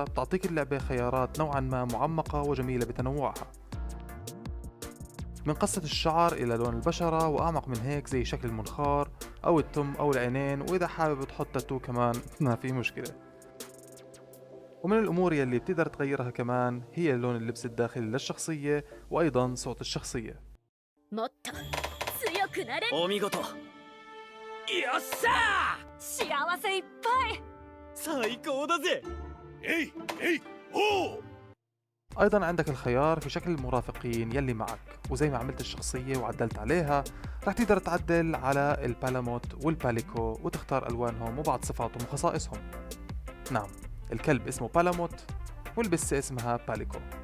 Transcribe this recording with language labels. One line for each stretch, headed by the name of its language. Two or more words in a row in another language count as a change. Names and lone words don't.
Arabic: بتعطيك اللعبة خيارات نوعا ما معمقة وجميلة بتنوعها، من قصة الشعر إلى لون البشرة وأعمق من هيك زي شكل المنخار أو التم أو العينين، وإذا حابب تحط تاتو كمان ما في مشكلة. ومن الأمور يلي بتقدر تغيرها كمان هي لون اللبس الداخلي للشخصية وأيضا صوت الشخصية.
Japanese: もっと強くなれ。お見事。よっしゃー。幸せいっぱい。最高だぜ。えいえいおう。
Arabic: أيضا عندك الخيار في شكل المرافقين يلي معك، وزي ما عملت الشخصية وعدلت عليها رح تقدر تعدل على البالاموت والباليكو وتختار ألوانهم وبعض صفاتهم وخصائصهم. نعم، الكلب اسمه بالاموت والبسة اسمها باليكو.